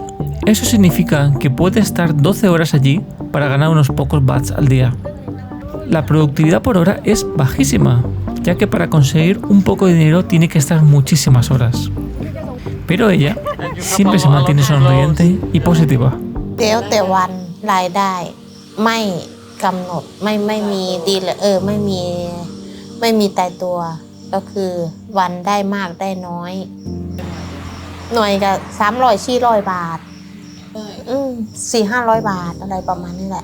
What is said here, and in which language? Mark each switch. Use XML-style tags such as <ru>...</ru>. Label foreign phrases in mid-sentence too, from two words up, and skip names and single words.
<es>Eso significa que puede estar 12 horas allí para ganar unos pocos bahts al día. La productividad por hora es bajísima, ya que para conseguir un poco de dinero tiene que estar muchísimas horas. Pero ella siempre se mantiene sonriente y positiva.</es> <th>แล้วแต่วันรายได้ไม่กำหนดไม่มีดีเลยไม่มีตายตัวก็คือวันได้มากได้น้อย หน่วยก็300-400 บาท 400-500 บาทอะไรประมาณนี้แหละ</th>